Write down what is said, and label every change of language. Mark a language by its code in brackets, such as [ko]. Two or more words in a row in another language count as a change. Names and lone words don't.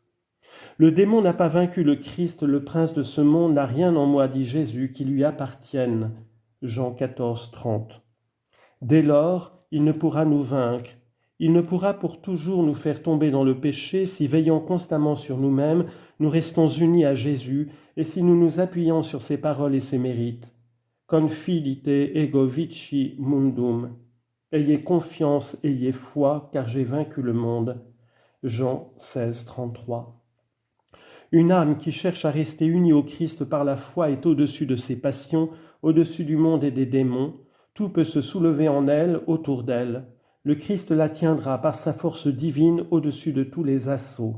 [fr] Le démon n'a pas vaincu le Christ, le prince de ce monde n'a rien en moi, dit Jésus, qui lui appartienne. Jean 14, 30. Dès lors, il ne pourra nous vaincre. Il ne pourra pour toujours nous faire tomber dans le péché si, veillant constamment sur nous-mêmes, nous restons unis à Jésus et si nous nous appuyons sur ses paroles et ses mérites. [la] Confidite ego vici mundum. [fr] Ayez confiance, ayez foi, car j'ai vaincu le monde. Jean 16, 33. Une âme qui cherche à rester unie au Christ par la foi est au-dessus de ses passions, au-dessus du monde et des démons. Tout peut se soulever en elle, autour d'elle. Le Christ la tiendra par sa force divine au-dessus de tous les assauts.